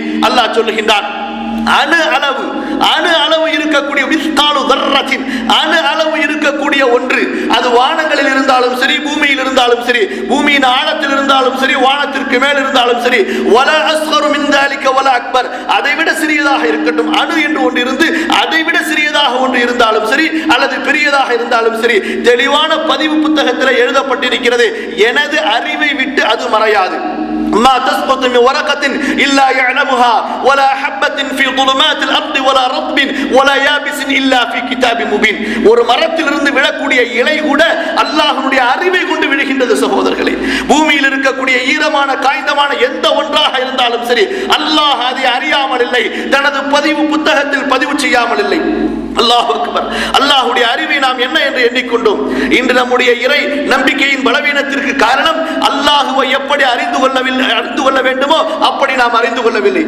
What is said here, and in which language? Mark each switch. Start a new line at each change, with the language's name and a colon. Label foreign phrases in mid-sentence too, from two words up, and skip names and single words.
Tamil: அல்லாஹ் சொல்லுகின்றான், அணு அளவு இருக்கக்கூடிய
Arabic: مثقال ذرة,
Tamil: அணு அளவு இருக்கக்கூடிய ஒன்று, அது வானங்களில் இருந்தாலும் சரி, பூமியில் இருந்தாலும் சரி, பூமியின் ஆழத்தில் இருந்தாலும் சரி, வானத்திற்கு மேல் இருந்தாலும் சரி,
Arabic: ولا أصغر من ذلك ولا أكبر,
Tamil: அதைவிட சிறியதாக இருக்கட்டும், அணு என்று ஒன்று இருந்து அதைவிட சிறியதாக ஒன்று இருந்தாலும் சரி, அல்லது பெரியதாக இருந்தாலும் சரி, தெளிவான பதிவு புத்தகத்தில் எழுதப்பட்டிருக்கிறது. எனது அறிவை விட்டு அது மறையாது.
Arabic: ما تسقط من ورقة إلا يعلمها ولا حبة في ظلمات الأرض ولا رطب ولا يابس إلا في كتاب مبين.
Tamil: ஒரு மரத்திலிருந்து விழக்கூடிய இலை கூட அல்லாஹ்வுடைய அறிவை கொண்டு விழுகின்றது. சகோதரர்களே, பூமியில் இருக்கக்கூடிய ஈரமான காய்ந்தமான எந்த ஒன்றாக இருந்தாலும் சரி, அல்லாஹ் அதை அறியாமல் இல்லை, தனது பதிவு புத்தகத்தில் பதிவு செய்யாமல் இல்லை.
Arabic: الله أكبر.
Tamil: அல்லாஹ்வுடைய அறிவை நாம் என்ன என்று எண்ணிக்கொண்டோம். இன்று நம்முடைய இறை நம்பிக்கையின் பலவீனத்திற்கு காரணம், அல்லாஹ்வை எப்படி அறிந்து கொள்ள வேண்டுமோ அப்படி நாம் அறிந்து கொள்ளவில்லை.